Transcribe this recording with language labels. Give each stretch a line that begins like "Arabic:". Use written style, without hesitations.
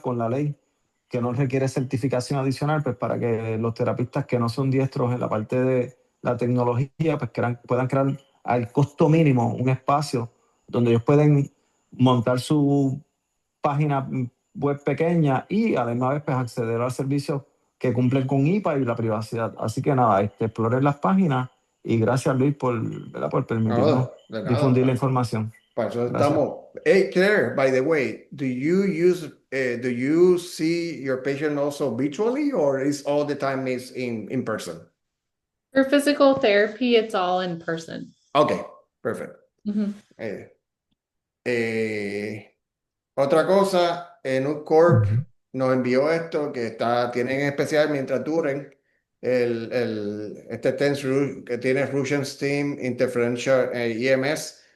Spanish: Con la ley que no requiere certificación adicional, pues para que los terapistas que no son diestros en la parte de la tecnología, pues puedan crear al costo mínimo un espacio donde ellos pueden montar su página web pequeña y además pues, acceder a servicios que cumplen con IPA y la privacidad. Así que nada, exploren las páginas y gracias Luis ¿verdad? Por permitirnos de difundir la información. Para eso Gracias. estamos.
English: Hey, Claire, by the way, do you see your patient also virtually or is all the time is in person? For physical therapy, it's all in person. Okay, perfect. Mhm.
Spanish: Eh, eh, Otra cosa, un Corp nos envió esto que tienen en especial mientras duren este TENS que tiene Russian Steam Interferential EMS.